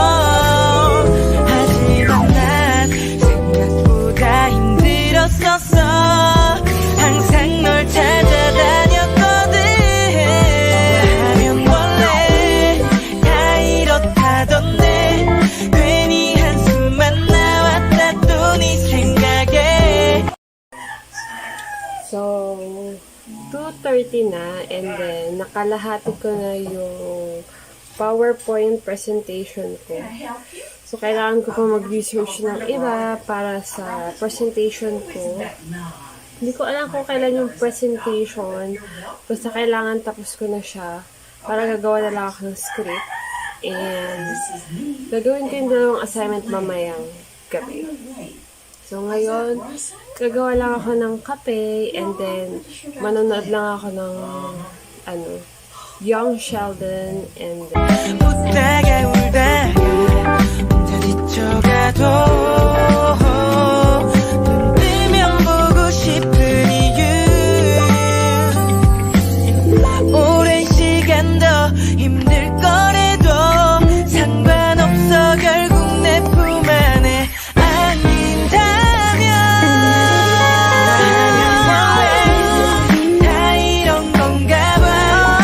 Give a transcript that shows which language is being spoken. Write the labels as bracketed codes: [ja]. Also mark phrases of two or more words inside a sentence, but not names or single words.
[ko] 하지만 난 생각보다 힘들었었어. 항상 널 찾아다녔거든. 하면 원래 다 이렇다던데 괜히 한숨만 나왔다 또 네 생각에. [tl] So, 2:30 na [en] and then [tl] nakalahati ko na yung PowerPoint presentation ko. So, kailangan ko pa mag-research ng iba para sa presentation ko. Hindi ko alam kung kailan yung presentation. Basta kailangan tapos ko na siya para gagawa na lang ako ng script. And gagawin ko yung dalawang assignment mamayang gabi. So, ngayon, gagawa lang ako ng kape [en] and then [tl] manonood lang ako ng Young Sheldon and [ko] 웃다가 울다가 혼자 지쳐가도 눈 뜨면 보고 싶은 이유 오랜 시간 더 힘들 거래도 상관없어 결국 내 품 안에 안긴다면 다 이런 건가 봐.